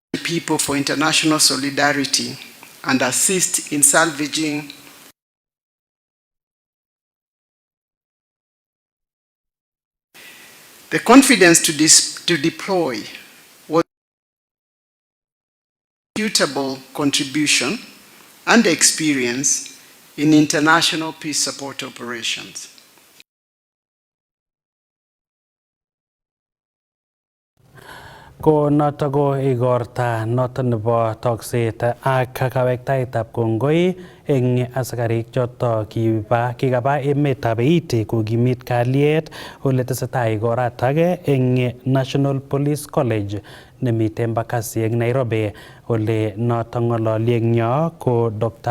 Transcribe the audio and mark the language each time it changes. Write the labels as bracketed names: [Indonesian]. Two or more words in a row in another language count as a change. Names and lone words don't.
[English] people for international solidarity and assist in salvaging the confidence to deploy was a suitable contribution and experience in international peace support operations. [Kalenjin] Ko noto ko igorta noto nebo tokset ak kawektaetab kongoi eng asikarik choto kikaba emetab Haiti kokimit kalyet ole tesetai igoratak eng National Police College nemite Embakasi eng Nairobi ole noto ng'ololi eng yo ko Dr.